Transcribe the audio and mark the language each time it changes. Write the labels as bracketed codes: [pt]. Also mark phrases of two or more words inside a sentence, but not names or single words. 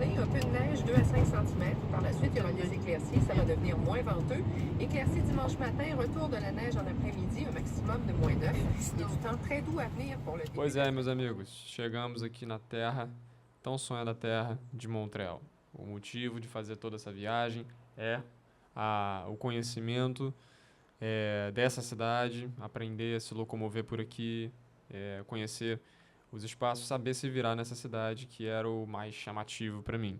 [fr] peu de neige, 2 à 5 centimètres. Par la suite, il y aura des éclaircies, ça va devenir moins venteux. Éclaircies dimanche matin, retour de la neige en après-midi, un maximum de -9. E du temps très doux à venir pour le début. [pt] Pois é, meus amigos, chegamos aqui na terra, tão sonhada terra de Montreal. O motivo de fazer toda essa viagem é o conhecimento dessa cidade, aprender a se locomover por aqui, conhecer os espaços, saber se virar nessa cidade, que era o mais chamativo para mim.